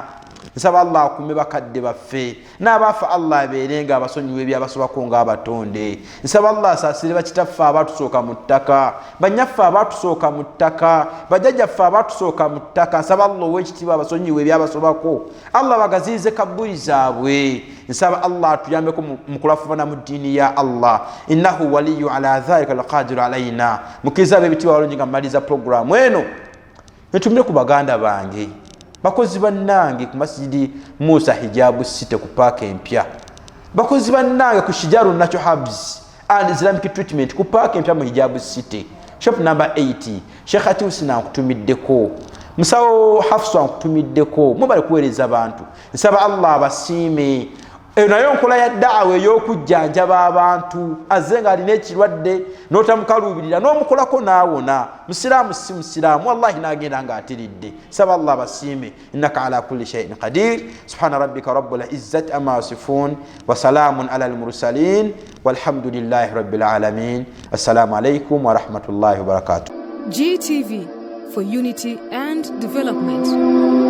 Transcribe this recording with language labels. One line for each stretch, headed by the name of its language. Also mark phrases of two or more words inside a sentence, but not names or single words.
Ganda: Nsaba Allah akume bakadde baffe n'abaafa Allah abeerenga abasonyiwa ebyabasobako ng'abatonde. Nsaba Allah asaasire bakitaffe abatusooka mu ttaka, bannyaffe abatusooka mu ttaka, bajjajjaffe abatusooka mu ttaka. Nsaba Allah ow'ekitiibwa abasonyiwa ebyabasobako, Allah bagaziyize kabbuli zaabwe. Nsaba Allah atuyambeko mu kulafubana mu ddiini ya Allah,
Arabic: إنه ولي على ذلك القادر علينا.
Ganda: Mukkiriza ab'ebitiibwa balungi nga mmaliriza puroguramu eno netumire ku baganda bange bakozi bannange ku masjidi Musa Hijabu City ku paaka empya, bakozi bannange ku Shijaru Natural Herbs and Islamic Treatment ku paaka empya mu Hijabu City
English: shop number
Ganda: 80. Sheikh Atiusi nankutumiddeko, musawo Hafsa nankutumiddeko, mubale kuweereza abantu. Nsaba Allah abasiime nayo nkola ya daawa ey'okujjanjaba abantu azze nga alina ekirwadde n'otamukaluubirira n'omukolako n'awona. Musiraamu si musiraamu wallahi n'agenda ng'atiridde. Saba Allah basiime,
Arabic: إنك على كل شيء قدير. سبحان ربك رب العزة عما يصفون وسلام على المرسلين والحمد لله رب العالمين. السلام عليكم ورحمة الله وبركاته.
English: GTV, for unity and development.